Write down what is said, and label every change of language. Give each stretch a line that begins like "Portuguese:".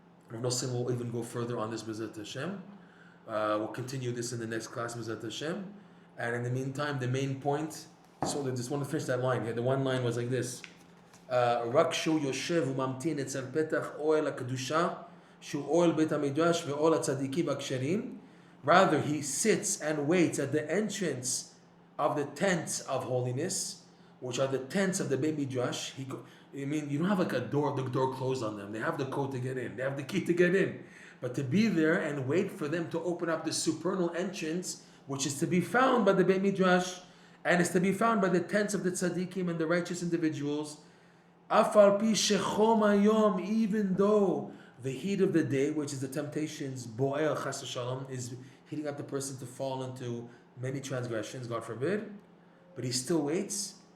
English: Reb Noson will even go further on this, B'ezrat Hashem. We'll continue this in the next class, B'ezrat Hashem. And in the meantime, the main point, so I just want to finish that line here. The one line was like this.
Hebrew: רק שהוא יושב וממתין אצל פתח אוהל הקדושה, שהוא אוהל בית המדרש ואוהל הצדיקים הכשרים.
English: Rather, he sits and waits at the entrance of the tents of holiness, which are the tents of the Beit Midrash. You don't have like the door closed on them. They have the code to get in. They have the key to get in. But to be there and wait for them to open up the supernal entrance, which is to be found by the Beit Midrash, and is to be found by the tents of the tzaddikim and the righteous individuals,
Hebrew: Afal pi shechom hayom,
English: even though the heat of the day, which is the temptations,
Hebrew: bo'er chas shalom,
English: is heating up the person to fall into many transgressions, God forbid, but he still waits.